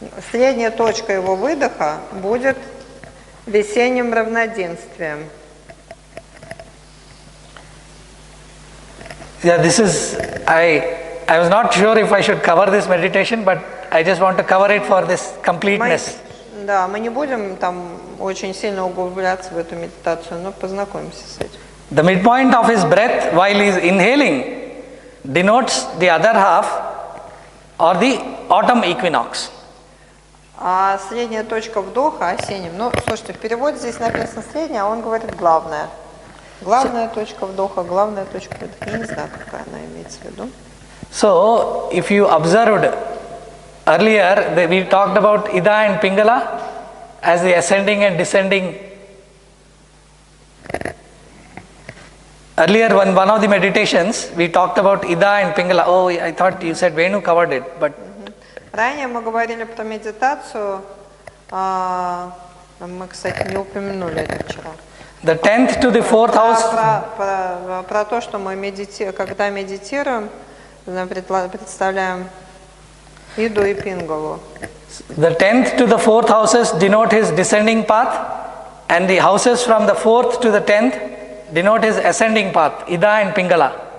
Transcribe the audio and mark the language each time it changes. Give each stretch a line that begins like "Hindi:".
Russian: Средняя точка его выдоха будет весенним равноденствием.
English: Yeah, this is, I was not sure if I should cover this meditation, but I just want to cover it for this completeness.
Russian: Мы не будем там очень сильно углубляться в эту медитацию, но познакомимся с этим.
English: The midpoint of his breath while he is inhaling denotes the other half or the autumn equinox.
Russian: А средняя точка вдоха осенним. Ну, слушайте, в переводе здесь написано средняя, а он говорит главная. Главная точка вдоха, главная точка выдоха. Я не знаю, какая она имеется в виду.
English: So, if you observed earlier, we talked about Ida and Pingala as the ascending and descending. Earlier, one of the meditations, we talked about Ida and Pingala. Oh, I thought you said Venu covered it, but
Russian: Ранее мы говорили про медитацию, мы, кстати, не упомянули это вчера.
English: the 10th to the 4th house.
Russian: Про то, что мы когда медитируем, представляем Иду и Пингалу.
English: The 10th to the 4th houses denote his descending path, and the houses from the 4th to the 10th denote his ascending path, Ida and Pingala.